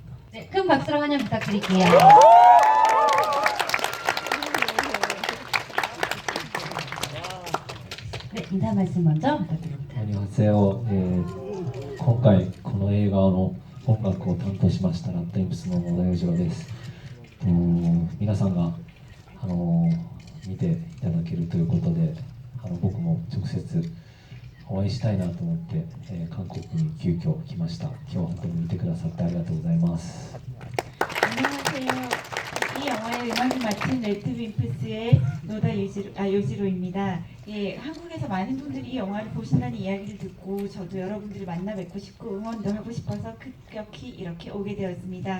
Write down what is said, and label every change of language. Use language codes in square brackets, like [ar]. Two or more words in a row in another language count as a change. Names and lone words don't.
[ko] 네, 큰 박수로 환영 부탁드릴게요. 네, 인사 말씀 먼저 부탁드립니다. 안녕하세요. [ja] 今回この映画の音楽を担当しましたラッドインプスの野田洋次郎です。皆さんが見ていただけるということで、僕も直接お会いしたいなと思って、韓国に急遽来ました。今日は本当に見てくださってありがとうございます。 [ko] 안녕하세요. 이 영화의 음악을 맡은 레드윈프스의 요지로입니다. 예, 한국에서 많은 분들이 이 영화를 보신다는 이야기를 듣고 저도 여러분들을 만나 뵙고 싶고 응원도 하고 싶어서 급격히 이렇게 오게 되었습니다.